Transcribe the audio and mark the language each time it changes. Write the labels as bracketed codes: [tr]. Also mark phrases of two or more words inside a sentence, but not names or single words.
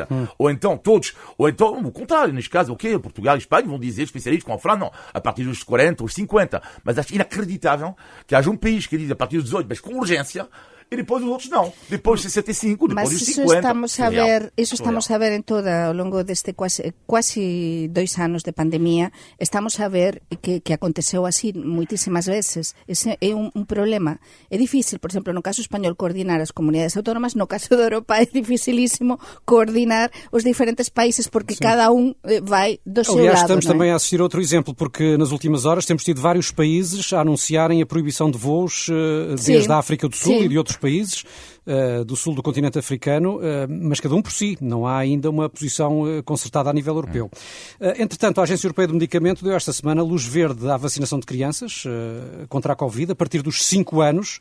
[pt] Ou então o contrário, neste caso, Portugal e Espanha vão dizer, especialistas com a França, não, a partir dos 40 ou 50. Mas acho inacreditável que haja um país que diz a partir dos 18, mas com urgência, e depois os outros não. Depois dos 65, depois dos 50. Isso estamos a ver em ao longo deste quase 2 anos de pandemia, estamos a ver que aconteceu [gl] así muitísimas veces. Ese é un problema. É difícil, por exemplo, no caso español, coordinar as comunidades autónomas, no caso de Europa é dificilísimo coordinar os diferentes países, porque cada un vai do seu lado. [pt] Aliás, estamos também a assistir a outro exemplo, porque nas últimas horas temos tido vários países a anunciarem a proibição de voos desde a África do Sul e de outros países do sul do continente africano, mas cada um por si. Não há ainda uma posição concertada a nível europeu. Entretanto, a Agência Europeia do Medicamento deu esta semana luz verde à vacinação de crianças contra a Covid a partir dos 5 anos.